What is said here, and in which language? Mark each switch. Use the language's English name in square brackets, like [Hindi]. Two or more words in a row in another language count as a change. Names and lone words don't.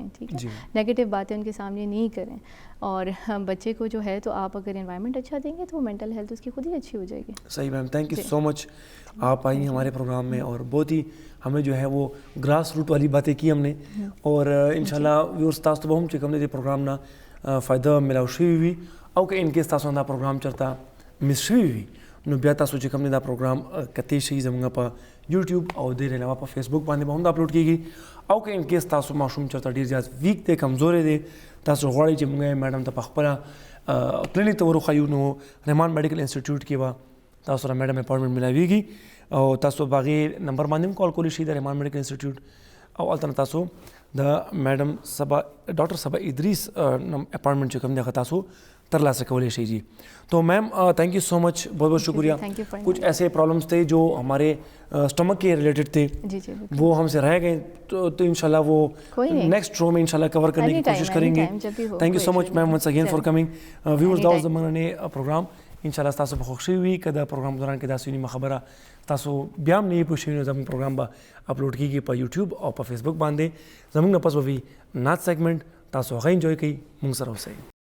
[Urdu] ٹھیک ہے, نیگیٹو باتیں ان کے سامنے نہیں کریں, اور بچے کو جو ہے تو آپ اگر انوائرمنٹ اچھا دیں گے تو [English] mental health [Urdu] اس کی خود ہی اچھی ہو جائے گی. صحیح میم, [English] thank you so much, [Urdu] آپ آئی ہیں ہمارے پروگرام میں اور بہت ہی ہمیں جو ہے وہ [English] grass root [Urdu] والی باتیں کی ہم نے, اور انشاءاللہ ویورز [Pashto] تاسو ته به هم چې کوم د پروګرام نه فایده ملاو شوی وي, او که [English] in case [Pashto] تاسو دا پروګرام چرته مس شوی وي نو بیا تاسو چې کوم دا پروګرام کتی شي زموږ په یوټیوب او د علاوه په فیسبوک باندې به هم اپلوډ کیږي, او که [English] in case [Pashto] تاسو ماشوم چرته ډیر زیات ویک دی, کمزوري دی, تاسو غواړئ چې موږ میډم ته په خپله کلینیک ته ورخایو نو رحمان میډیکل انسټیټیوټ کې به تاسو سره [English] madam appointment [Pashto] ملاویږي, او تاسو باغې نمبر باندې هم کال کولی شئ د رحمان میډیکل انسټیټیوټ, او هلته تاسو د میډم صبا ډاکټر صبا ادریس اپوینټمنټ چې کوم دی هغه تاسو ترلاسه کولی شئ جی. [Urdu] تو میم [English] thank you so much, [Urdu] بہت بہت شکریہ. کچھ ایسے پرابلمس تھے جو ہمارے اسٹمک کے ریلیٹڈ تھے, وہ ہم سے رہ گئے, تو انشاءاللہ وہ [English] next show [Urdu] میں انشاءاللہ کور کرنے کی کوشش کریں گے. [English] thank you so much ma'am once again for coming. [Pashto] ویورز دا واز د مننې پروګرام. انشاءالله تاسو به خوښ شوي وي که د پروګرام دوران کې داسې نیمه خبره تاسو بیا هم نه یې پوه شوي نو زموږ پروګرام به اپلوډ کېږي په یوټیوب او په فیسبوک باندې. زموږ نه پس به وي نعت سیګمنټ, تاسو هغه انجوای کوئ, موږ سره اوسئ.